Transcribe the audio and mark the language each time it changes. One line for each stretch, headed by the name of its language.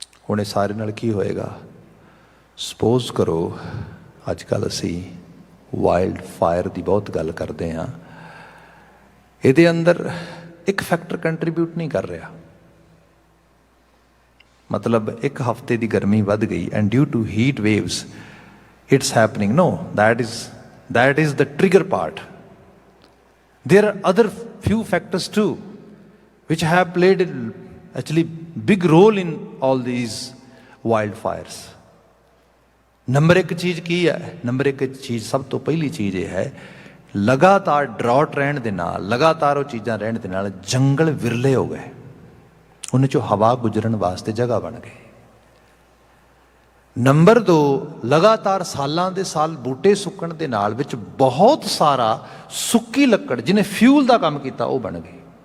Punjabi: ਹੁਣ ਇਹ ਸਾਰੇ ਨਾਲ ਕੀ ਹੋਏਗਾ? ਸਪੋਜ਼ ਕਰੋ ਅੱਜ ਕੱਲ੍ਹ ਅਸੀਂ ਵਾਈਲਡ ਫਾਇਰ ਦੀ ਬਹੁਤ ਗੱਲ ਕਰਦੇ ਹਾਂ, ਇਹਦੇ ਅੰਦਰ ਇੱਕ ਫੈਕਟਰ ਕੰਟਰੀਬਿਊਟ ਨਹੀਂ ਕਰ ਰਿਹਾ। ਮਤਲਬ ਇੱਕ ਹਫ਼ਤੇ ਦੀ ਗਰਮੀ ਵੱਧ ਗਈ
English: And due to heat waves it's happening, no, that is the trigger part. There are other few factors too which have played actually big role in all these wildfires.
Punjabi: Number ਇੱਕ ਚੀਜ਼ ਕੀ ਹੈ? ਨੰਬਰ ਇੱਕ ਚੀਜ਼, ਸਭ ਤੋਂ ਪਹਿਲੀ ਚੀਜ਼ ਇਹ ਹੈ, ਲਗਾਤਾਰ ਡਰਾਟ ਰਹਿਣ ਦੇ ਨਾਲ, ਲਗਾਤਾਰ ਉਹ ਚੀਜ਼ਾਂ ਰਹਿਣ ਦੇ ਨਾਲ ਜੰਗਲ ਵਿਰਲੇ ਹੋ ਗਏ, ਉਹਨਾਂ 'ਚੋਂ ਹਵਾ ਗੁਜ਼ਰਨ ਵਾਸਤੇ ਜਗ੍ਹਾ ਬਣ ਗਈ। ਨੰਬਰ 2, ਲਗਾਤਾਰ ਸਾਲਾਂ ਦੇ ਸਾਲ ਬੂਟੇ ਸੁੱਕਣ ਦੇ ਨਾਲ ਵਿੱਚ ਬਹੁਤ ਸਾਰਾ ਸੁੱਕੀ ਲੱਕੜ ਜਿਹਨੇ ਫਿਊਲ ਦਾ ਕੰਮ ਕੀਤਾ ਉਹ ਬਣ ਗਈ।